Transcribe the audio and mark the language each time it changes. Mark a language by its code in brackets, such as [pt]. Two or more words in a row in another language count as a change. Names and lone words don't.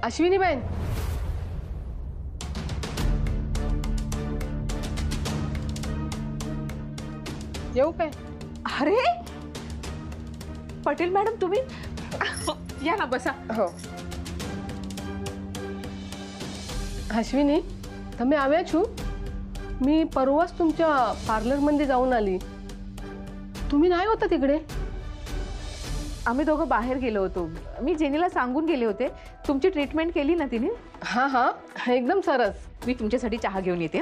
[mr] अश्विनी बहन येऊ काय? अरे पटेल मॅडम तुम्ही या ना बसा। [gu] हो अश्विनी તમે આવ્યા છો? [mr] मी परवाच तुमच्या पार्लर मध्ये जाऊन आली, तुम्ही नाही होता तिकडे? आम्ही दोघं बाहेर गेलो होतो। मी जेनीला सांगून गेले होते। तुमची ट्रीटमेंट केली ना तिने? [gu] હા હા એકદમ સરસ। [mr] मी तुमच्यासाठी चहा घेऊन येते।